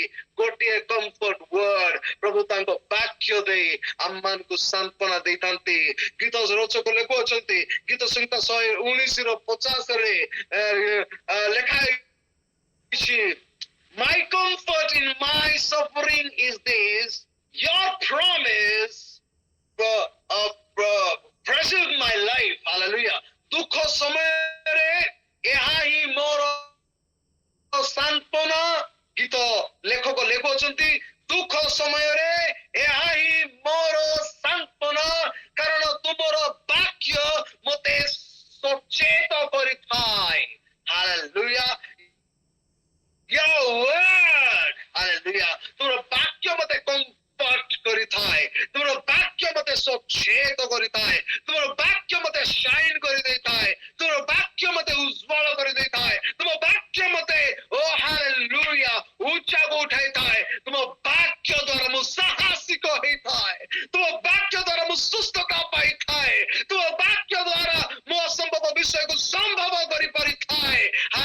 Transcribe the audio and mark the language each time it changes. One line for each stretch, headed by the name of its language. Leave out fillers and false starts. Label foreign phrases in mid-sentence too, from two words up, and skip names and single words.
Odia: ଗୋଟିଏ
English: comfort word
Odia: ପ୍ରଭୁ ତାଙ୍କ ବାକ୍ୟ ଦେଇ ଆମମାନଙ୍କୁ ସାନ୍ତ୍ୱନା ଦେଇଥାନ୍ତି। ଗୀତ ରଚକ ଲେଖୁଅଛନ୍ତି, ଗୀତ ସଂହିତା 119:50 ଲେଖା ହେଇଛି,
English: My comfort in my suffering is this, your promise preserve my life. Hallelujah!
Odia: ଦୁଃଖ ସମୟରେ ଏହା ହିଁ ମୋର ସାନ୍ତ୍ୱନା। ଗୀତ ଲେଖକ ଲେଖୁଅଛନ୍ତି, ଦୁଃଖ ସମୟରେ ଏହା ହିଁ ମୋର ସାନ୍ତ୍ୱନା, କାରଣ ତୁମର ବାକ୍ୟ ମୋତେ ସଚେତ କରିଥାଏ।
English: Hallelujah! Your word, hallelujah!
Odia: ତୁମର ବାକ୍ୟ ମୋତେ କମ୍ଫର୍ଟ କରିଥାଏ, ତୁମର ବାକ୍ୟ ମୋତେ ସଚେତ କରିଥାଏ, ତୁମର ବାକ୍ୟ ମୋତେ ସାଇନ୍ କରିଦେଇଥାଏ, ତୁମର ବାକ୍ୟ ମୋତେ ଉଜ୍ଜ୍ୱଳ କରିଦେଇଥାଏ, ତୁମ ବାକ୍ୟ ମୋତେ hallelujah ଉଚ୍ଚାକୁ ଉଠାଇଥାଏ, ତୁମ ବାକ୍ୟ ଦ୍ୱାରା ମୁଁ ସାହସିକ ହେଇଥାଏ, ତୁମ ବାକ୍ୟ ଦ୍ୱାରା ମୁଁ ସୁସ୍ଥତା ପାଇଥାଏ, ତୁମ ବାକ୍ୟ ଦ୍ୱାରା ମୁଁ ଅସମ୍ଭବ ବିଷୟକୁ ସମ୍ଭବ କରିପାରିଥାଏ।